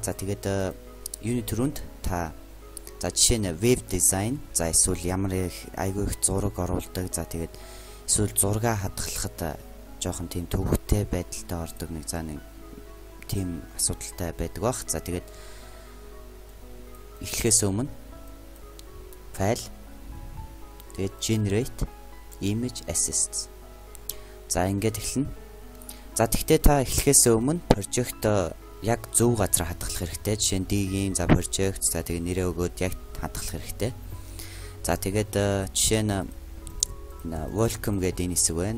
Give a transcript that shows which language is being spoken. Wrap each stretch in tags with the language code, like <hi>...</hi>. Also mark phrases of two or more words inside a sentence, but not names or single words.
<mn>За тэгээд юуны түрүүнд та за жишээ нь веб дизайн, за эсвэл ямар айгүй их зураг оруулдаг, за тэгээд эсвэл зураг хадгалахад жоохон тийм төвөгтэй байдалтай ордог нэг за нэг тийм асуудалтай байдаг бах. За тэгээд эхлэхээс өмнө файл тэгээд</mn> <en>generate image assets.</en> <mn>За ингээд эхэлнэ. За тэгтээ та эхлэхээс өмнө project яг зөв газар хадгалах хэрэгтэй. Жишээ нь D-ийн за project за тэгээд нэрээ өгөөд яг хадгалах хэрэгтэй. За тэгээд жишээ нь welcome гэдэг энэ хэсэг байна.</mn>